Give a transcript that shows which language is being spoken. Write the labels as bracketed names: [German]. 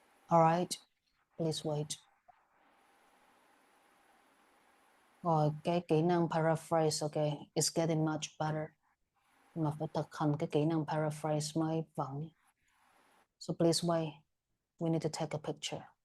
[English] All right, please wait. [Vietnamese] Rồi cái kỹ năng paraphrase, okay, [English] it's getting much better. [Vietnamese] Mà phải thực hành cái kỹ năng paraphrase mới vững. [English] So please wait. We need to take a picture.